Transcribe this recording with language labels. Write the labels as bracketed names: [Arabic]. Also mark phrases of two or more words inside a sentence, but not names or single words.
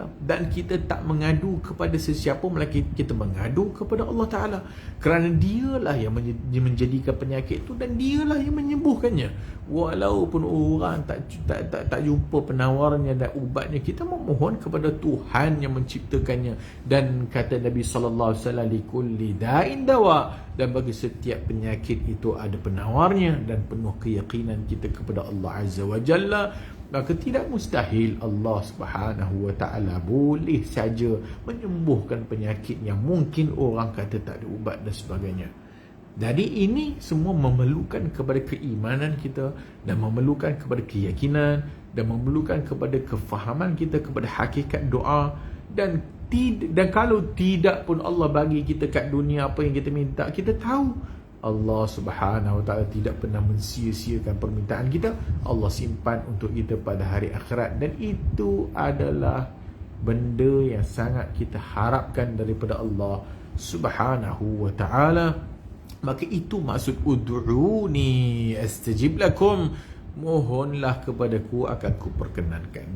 [Malay] Dan kita tak mengadu kepada sesiapa, melainkan kita mengadu kepada [Arabic] الله تعالى, [Malay] kerana dialah yang menjadikan penyakit itu dan dialah yang menyembuhkannya. Walaupun orang tak jumpa penawarnya dan ubatnya, kita memohon kepada Tuhan yang menciptakannya. Dan kata Nabi SAW, [Arabic] لكل داء دواء, [Malay] dan bagi setiap penyakit itu ada penawarnya. Dan penuh keyakinan kita kepada Allah [Arabic] عز وجل, [Malay] maka tidak mustahil Allah [Arabic] سبحانه وتعالى [Malay] boleh saja menyembuhkan penyakit yang mungkin orang kata tak ada ubat dan sebagainya. Jadi ini semua memerlukan kepada keimanan kita, dan memerlukan kepada keyakinan, dan memerlukan kepada kefahaman kita kepada hakikat doa. Dan kalau tidak pun Allah bagi kita kat dunia apa yang kita minta, kita tahu Allah [Arabic] سبحانه وتعالى [Malay] tidak pernah mensia-siakan permintaan kita. Allah simpan untuk kita pada hari akhirat, dan itu adalah benda yang sangat kita harapkan daripada Allah [Arabic] سبحانه وتعالى. [Malay] Maka itu maksud [Arabic] ادعوني أستجب لكم, [Malay] mohonlah kepadaku akan ku perkenankan.